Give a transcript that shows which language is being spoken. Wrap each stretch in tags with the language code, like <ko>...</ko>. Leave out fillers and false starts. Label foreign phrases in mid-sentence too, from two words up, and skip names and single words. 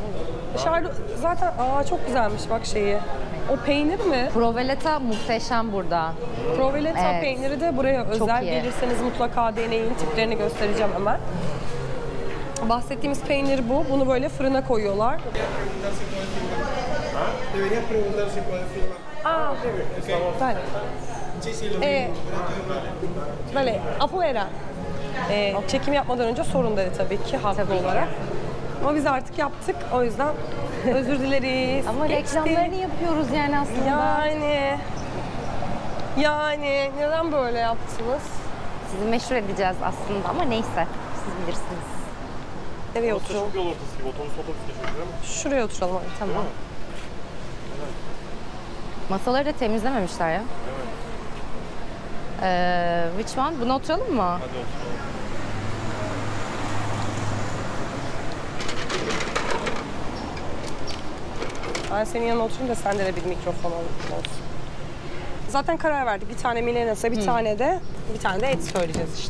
<tr>oturalım. Dışarıda zaten çok güzelmiş bak şeyi. O peynir mi? Provoleta muhteşem burada. Provoleta Evet. peyniri de buraya özel. iyi. Gelirseniz mutlaka deneyin. Tiplerini göstereceğim hemen. Bahsettiğimiz peynir bu. Bunu böyle fırına koyuyorlar.</tr> <es>Deberías preguntar si puedes filmar. Vale. Sí, sí, lo mismo. Vale, afuera.</es> <tr>Çekim yapmadan önce sorun dedi tabii ki haklı Tabii ki. olarak. Ama biz artık yaptık. O yüzden özür dileriz. Ama Geçti. reklamlarını yapıyoruz yani aslında. Yani neden böyle yaptınız? Sizi meşhur edeceğiz aslında ama neyse. Siz bilirsiniz. Nereye Orası oturalım? çok yol ortası gibi. Otobüs geçiyor değil mi? Şuraya oturalım hadi. Tamam. Masaları da temizlememişler ya.</tr> <en>Which one?</en> <tr>Buna oturalım mı? Hadi oturalım. Ben senin yanına oturayım da sende de bir mikrofon olsun. Zaten karar verdik. Bir tane milanese, bir tane de et söyleyeceğiz işte.</tr>